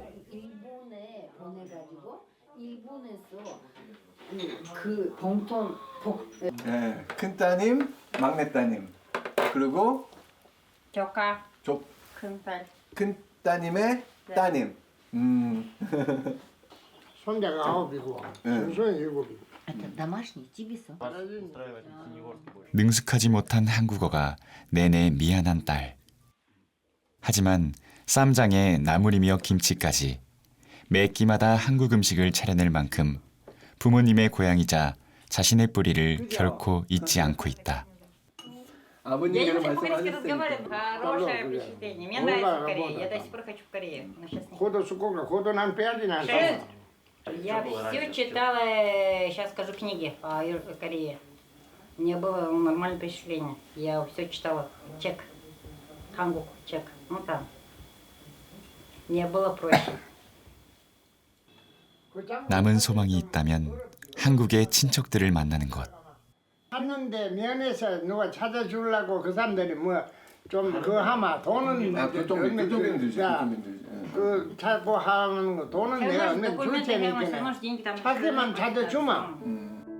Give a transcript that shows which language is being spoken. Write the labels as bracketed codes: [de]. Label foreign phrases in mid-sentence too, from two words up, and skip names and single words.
[ko] 일본에 보내가지고 일본에서 그 봉통 네. 큰 따님, 막내 따님. 그리고 조카, 조, 큰딸. 큰 따님의 따님. 손자가 9이고 손손이 7이고. [ru] Это домашний 집에서. [ko] 능숙하지 못한 한국어가 내내 미안한 딸. 하지만 쌈장에 나물이며 김치까지 매 끼마다 한국 음식을 차려낼 만큼 부모님의 고향이자 자신의 뿌리를 결코 잊지 않고 있다. 아버님께서 [ru] по-корейски [ko] 말씀하셨으니까. [ru] разговариваем. Хорошее впечатление. Мне нравится Корея. Я до сих пор хочу в Корею. Но сейчас нет. [ko] 고도 쑥고기 고도 난 빼야지 난. [ru] Я все читала, сейчас скажу, книги по Корее. Мне было нормальное впечатление. Я все читала. [ko] 책. 한국, 책. [ru] Ну там. Мне было проще. [ko] 남은 소망이 있다면 한국의 친척들을 만나는 것. 갔는데 면에서 누가 찾아주려고 그 사람들이 뭐 좀 그 하마 돈은 그쪽에는 들지. 그 찾고 하는 거 돈은 내가 얼마 줄 테니까 찾으면 찾아주마.